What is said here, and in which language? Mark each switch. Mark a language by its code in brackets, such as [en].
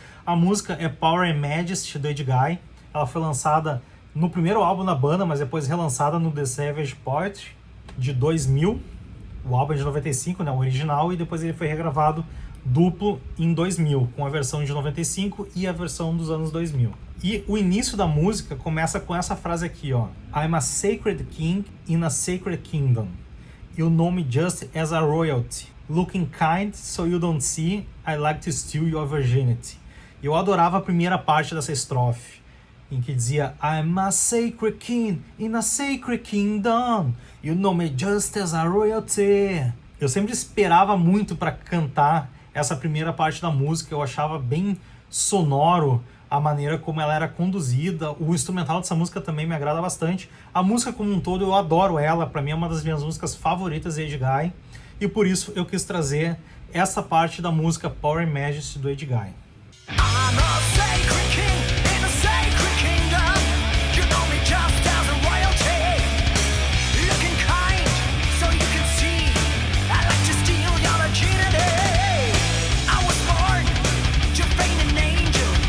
[pt] A música é Power and Majesty, do Edguy. Ela foi lançada no primeiro álbum da banda, mas depois relançada no The Savage Poetry, de 2000. O álbum é de 95, né, o original, e depois ele foi regravado duplo em 2000, com a versão de 95 e a versão dos anos 2000. E o início da música começa com essa frase aqui, ó. [en] I'm a sacred king in a sacred kingdom. You know me just as a royalty. Looking kind so you don't see, I like to steal your virginity. [pt] Eu adorava a primeira parte dessa estrofe, em que dizia [en] I'm a sacred king in a sacred kingdom. You know me just as a royalty. [pt] Eu sempre esperava muito para cantar essa primeira parte da música, eu achava bem sonoro, a maneira como ela era conduzida, o instrumental dessa música também me agrada bastante. A música como um todo, eu adoro ela, pra mim é uma das minhas músicas favoritas de Edguy, e por isso eu quis trazer essa parte da música Power and Majesty do Edguy. [en] I'm a sacred king in a sacred kingdom. You know me just as a royalty. Looking kind, so you can see. I like to steal your virginity. I was born to feign an angel.